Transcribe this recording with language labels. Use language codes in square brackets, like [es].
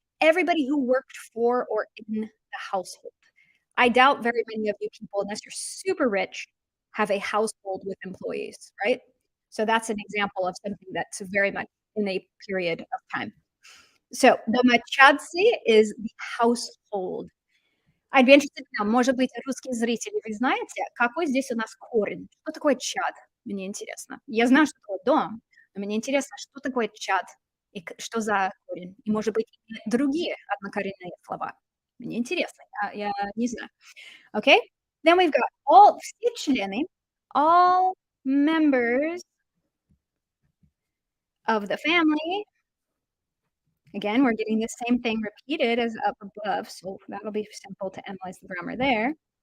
[en] Everybody who worked for or in the household. I doubt very many of you people, unless you're super rich, have a household with employees, right? So that's an example of something that's very much in a period of time. So домочадцы is the household. I'd be interested to know, [ru] может быть, русские зрители, вы знаете, какой здесь у нас корень? Что такое чад? Мне интересно. Я знаю, что такое дом, но мне интересно, что такое чад и что за корень? И, может быть, и другие однокоренные слова. Мне интересно, я не знаю. Okay? [en] Then we've got [ru] все члены, [en] all members of the family. Again, we're getting the same thing repeated as up above, so that'll be simple to analyze the grammar there.